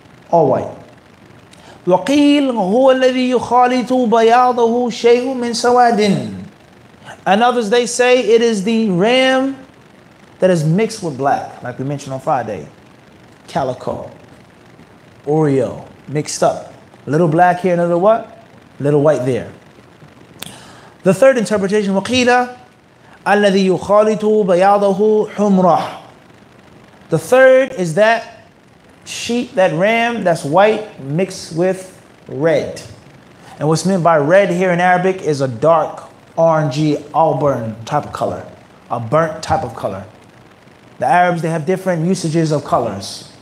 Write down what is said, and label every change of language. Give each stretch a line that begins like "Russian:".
English: All white.
Arabic: وَقِيلْ هُوَ الَّذِي يُخَالِطُ بَيَاضَهُ شَيْءٌ مِّن سَوَادٍ.
English: And others, they say it is the ram that is mixed with black, like we mentioned on Friday. Calico, Oreo, mixed up. A little black here, another what? A little white there. The third interpretation,
Arabic: وَقِيلَ الَّذِي يُخَالِطُ بَيَاضَهُ حُمْرَةٌ.
English: The third is that sheep, that ram that's white mixed with red. And what's meant by red here in Arabic is a dark, orangey, auburn type of color. A burnt type of color. The Arabs, they have different usages of colors.